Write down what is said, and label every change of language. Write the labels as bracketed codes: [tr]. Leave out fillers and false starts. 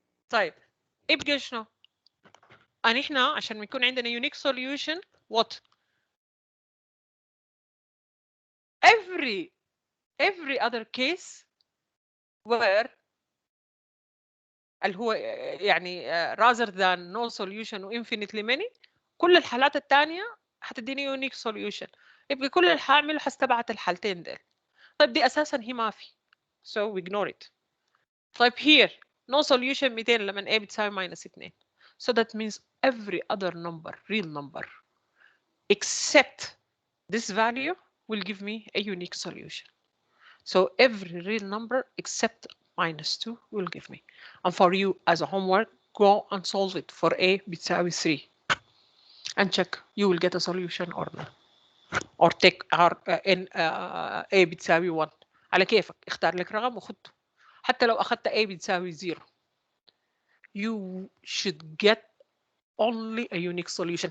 [ar] طيب يبقى شنو؟ احنا عشان يكون عندنا [en] unique solution what every other case where [ar] اللي هو يعني [en] rather than no solution و infinitely many [ar] كل الحالات الثانيه حتديني [en] unique solution, [ar] يبقى كل اللي هعمله هستبعد الحالتين دول. طيب دي اساسا هي ما في، [en] so we ignore it. طيب here no solution 200 [ar] لما a بتساوي [en] -2. so that means every other number, real number, except this value will give me a unique solution. So every real number except -2 will give me. And for you as a homework, go and solve it for a [ar] بتساوي [en] 3 and check you will get a solution or not. or take a [ar] بتساوي 1 على كيفك، اختار لك رقم وخده. حتى لو اخذت a بتساوي [en] 0 you should get only a unique solution.